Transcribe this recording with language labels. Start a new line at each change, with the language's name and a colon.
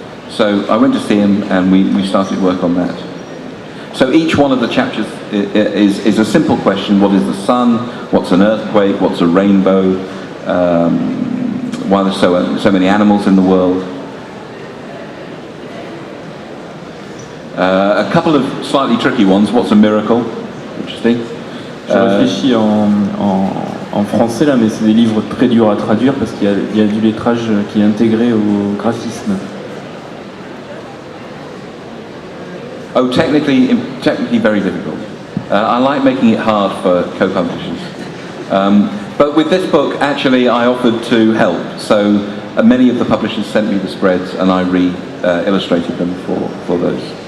English: So I went to see him and we started work on that. So each one of the chapters is a simple question. What is the sun? What's an earthquake? What's a rainbow? Why there's so many animals in the world? A couple of slightly tricky ones. What's a miracle? Interesting.
French: Je réfléchis en français là, mais c'est des livres très durs à traduire parce qu'il y a du lettrage qui est intégré au graphisme.
English: Oh, technically very difficult. I like making it hard for co-publishers. But with this book, actually, I offered to help. So many of the publishers sent me the spreads, and I illustrated them for those.